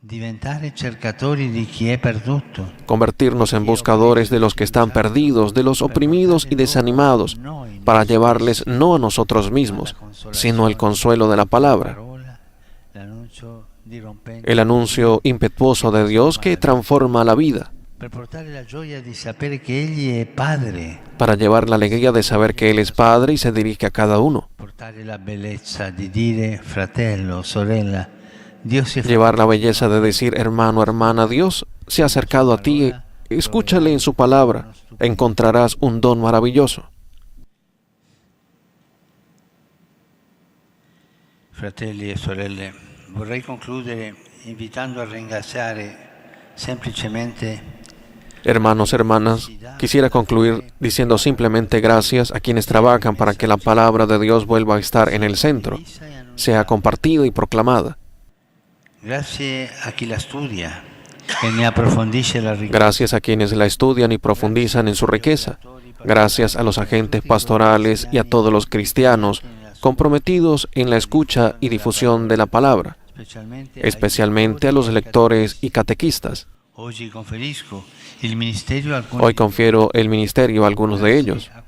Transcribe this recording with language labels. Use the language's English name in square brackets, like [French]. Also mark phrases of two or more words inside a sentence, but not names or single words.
[Spanish] Convertirnos en buscadores de los que están perdidos, de los oprimidos y desanimados, para llevarles no a nosotros mismos, sino el consuelo de la palabra, el anuncio impetuoso de Dios que transforma la vida, para llevar la alegría de saber que Él es Padre y se dirige a cada uno. Llevar la belleza de decir, hermano, hermana, Dios se ha acercado a ti, escúchale en su palabra, encontrarás un don maravilloso. [Italian] Fratelli e sorelle, vorrei concludere invitando a ringraziare semplicemente. [Spanish] Hermanos, hermanas, quisiera concluir diciendo simplemente gracias a quienes trabajan para que la palabra de Dios vuelva a estar en el centro, sea compartida y proclamada. Gracias a quien la estudia [Italian] e ne approfondisce [Spanish] la riqueza. Gracias a quienes la estudian y profundizan en su riqueza. Gracias a los agentes pastorales y a todos los cristianos comprometidos en la escucha y difusión de la palabra, especialmente a los lectores y catequistas. Hoy confiero el ministerio a algunos de ellos.